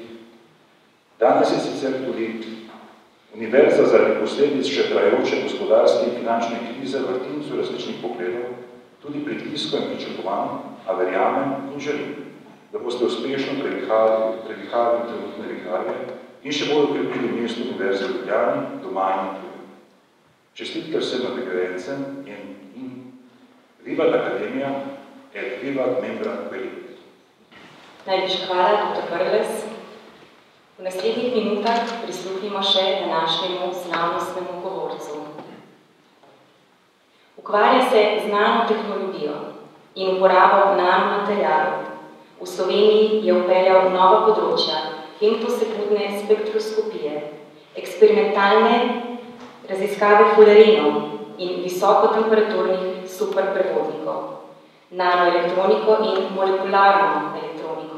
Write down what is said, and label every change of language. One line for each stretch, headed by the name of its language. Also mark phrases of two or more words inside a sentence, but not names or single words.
Slovenian: Danes je sicer tudi univerza zaradi posledic še trajajoče gospodarske in finančne krize v vrtincu različnih pogledov, tudi pritisko in pričakovanj, a verjamem in želim, da boste uspešno previhali trenutne viharje in še bolj okrepili mesto univerze v Ljubljani, doma in tujem. Čestitke vsem nagrajencem in
Latin: vivat Akademija et vivat membra Belit.
Slovenian: Najlepša hvala, dr. Brglez. V naslednjih minutah prisluhnimo še današnjemu slavnostnemu govorcu. Ukvarja se z nanotehnologijo in uporabo nanomaterialov. V Sloveniji je upeljal nova področja femtosekundne spektroskopije, eksperimentalne raziskave fulerinov in visokotemperaturnih superprevodnikov, nanoelektroniko in molekularno elektroniko.